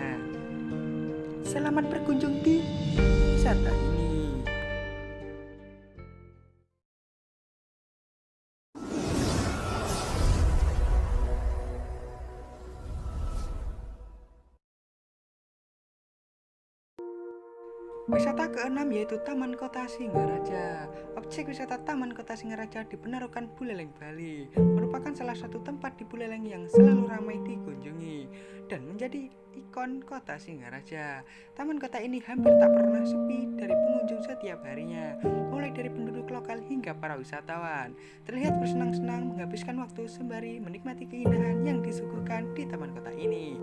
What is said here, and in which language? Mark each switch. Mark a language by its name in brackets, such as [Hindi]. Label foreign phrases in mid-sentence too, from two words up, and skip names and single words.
[Indonesian] Selamat berkunjung di wisata ini. Wisata keenam yaitu Taman Kota Singaraja. Objek wisata Taman Kota Singaraja di Penarukan Buleleng, Bali merupakan salah satu tempat di Buleleng yang selalu ramai dikunjungi dan menjadi ikon kota Singaraja. Taman kota ini hampir tak pernah sepi dari pengunjung setiap harinya, mulai dari penduduk lokal hingga para wisatawan. Terlihat bersenang-senang menghabiskan waktu sembari menikmati keindahan yang disuguhkan di taman kota ini.